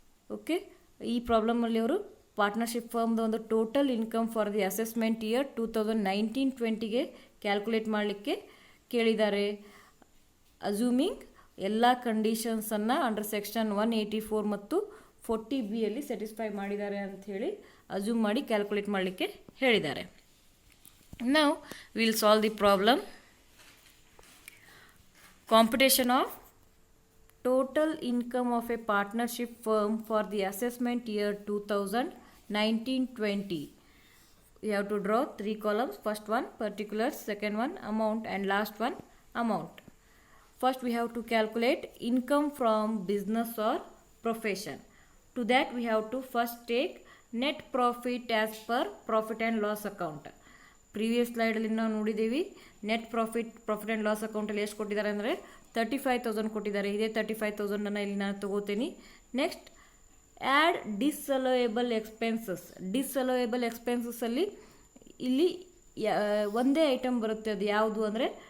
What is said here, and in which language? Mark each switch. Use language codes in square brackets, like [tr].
[kn] Okay, ಈ ಪ್ರಾಬ್ಲಮಲ್ಲಿ ಅವರು partnership ಫರ್ಮ್ದು ಒಂದು total income for the assessment year 2019-20ಗೆ calculate ಮಾಡಲಿಕ್ಕೆ ಕೇಳಿದ್ದಾರೆ. ಅಸ್ಯೂಮಿಂಗ್ ಎಲ್ಲ ಕಂಡೀಷನ್ಸನ್ನು ಅಂಡರ್ ಸೆಕ್ಷನ್ 184 ಮತ್ತು 40Bಯಲ್ಲಿ ಸ್ಯಾಟಿಸ್ಫೈ ಮಾಡಿದ್ದಾರೆ ಅಂಥೇಳಿ ಅಸ್ಯೂಮ್ ಮಾಡಿ ಕ್ಯಾಲ್ಕುಲೇಟ್ ಮಾಡಲಿಕ್ಕೆ ಹೇಳಿದ್ದಾರೆ. [en] Now will solve the problem. Computation of total income of a partnership firm for the assessment year 2019-20. You have to draw 3 columns. First one particulars, second one amount, and last one amount. First we have to calculate income from business or profession. To that we have to first take net profit as per profit and loss account. [kn] Previous ಸ್ಲೈಡಲ್ಲಿ ನಾವು ನೋಡಿದ್ದೀವಿ net profit and loss ಅಕೌಂಟಲ್ಲಿ ಎಷ್ಟು ಕೊಟ್ಟಿದ್ದಾರೆ ಅಂದರೆ 35,000 ಕೊಟ್ಟಿದ್ದಾರೆ. ಇದೇ 35,000 ಇಲ್ಲಿ ನಾನು ತಗೋತೀನಿ. [en] Next, add disallowable expenses. [kn] ಡಿಸ್ಅಲೋಯಬಲ್ ಎಕ್ಸ್ಪೆನ್ಸಸ್ಸಲ್ಲಿ ಇಲ್ಲಿ ಒಂದೇ ಐಟಮ್ ಬರುತ್ತೆ. ಅದು ಯಾವುದು ಅಂದರೆ